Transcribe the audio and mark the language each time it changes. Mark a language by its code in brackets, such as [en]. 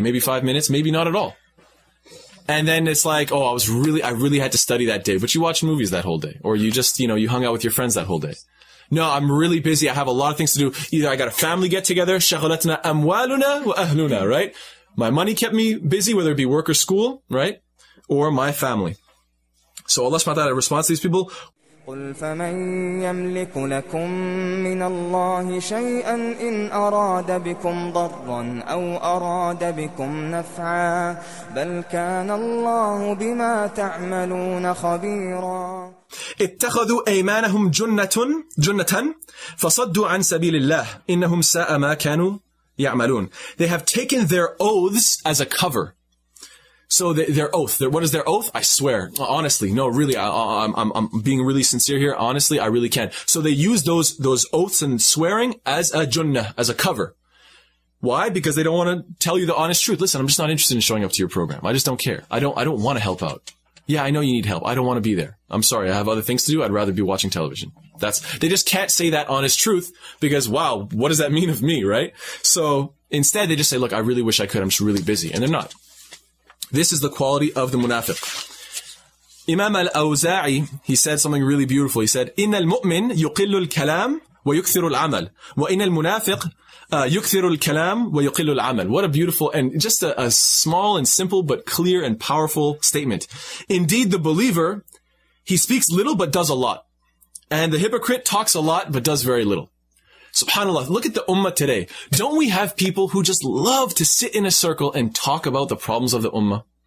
[en] Maybe 5 minutes, maybe not at all. And then it's like, oh, I really had to study that day, but you watched movies that whole day, or you just, you hung out with your friends that whole day. No, I'm really busy. I have a lot of things to do. Either I got a family get together, [ar] شغلتنا أموالنا وأهلنا, [en] right? My money kept me busy, whether it be work or school, right? Or my family. So Allah subhanahu wa ta'ala responds to these people. [ar] قل فمن يملك لكم من الله شيئا إن أراد بكم ضرا أو أراد بكم نفعا بل كان الله بما تعملون خبيرا. اتخذوا أيمانهم جنة فصدوا عن سبيل الله إنهم ساء ما كانوا يعملون. [en] They have taken their oaths as a cover. So their oath, what is their oath? I swear, honestly, no, really, I'm being really sincere here. Honestly, I really can't. So they use those oaths and swearing as a junnah, as a cover. Why? Because they don't want to tell you the honest truth. Listen, I'm just not interested in showing up to your program. I just don't care. I don't want to help out. Yeah, I know you need help. I don't want to be there. I'm sorry. I have other things to do. I'd rather be watching television. They just can't say that honest truth because, wow, what does that mean of me, right? So instead, they just say, look, I really wish I could. I'm just really busy. And they're not. This is the quality of the munafiq. Imam al-Awza'i, he said something really beautiful. He said, [ar] إِنَّ الْمُؤْمِنِ يُقِلُّ الْكَلَامِ وَيُكْثِرُ الْعَمَلِ وَإِنَّ الْمُنَافِقِ يُكْثِرُ الْكَلَامِ وَيُقِلُّ الْعَمَلِ. [en] What a beautiful and just a small and simple but clear and powerful statement. Indeed, the believer, he speaks little but does a lot. And the hypocrite talks a lot but does very little. SubhanAllah, look at the ummah today. Don't we have people who just love to sit in a circle and talk about the problems of the ummah?